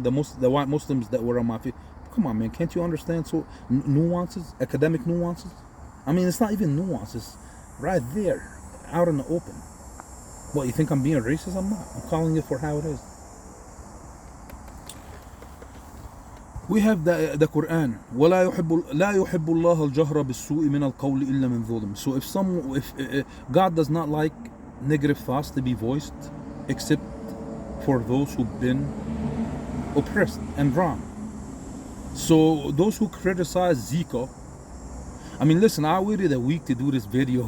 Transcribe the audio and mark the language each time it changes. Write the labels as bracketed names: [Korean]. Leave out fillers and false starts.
[English] The white Muslims that were on my feet. Come on, man, can't you understand nuances, academic nuances? I mean, it's not even nuances, right there, out in the open. What, you think I'm being racist? I'm not. I'm calling it for how it is. We have the Quran. [Arabic] ولا يحب لا يحب الله الجهر بالسوء من القول إلا من ظلم. [English] So if God does not like negative thoughts to be voiced, except for those who've been oppressed and wronged. So those who criticize Zico, I mean, listen, I waited a week to do this video.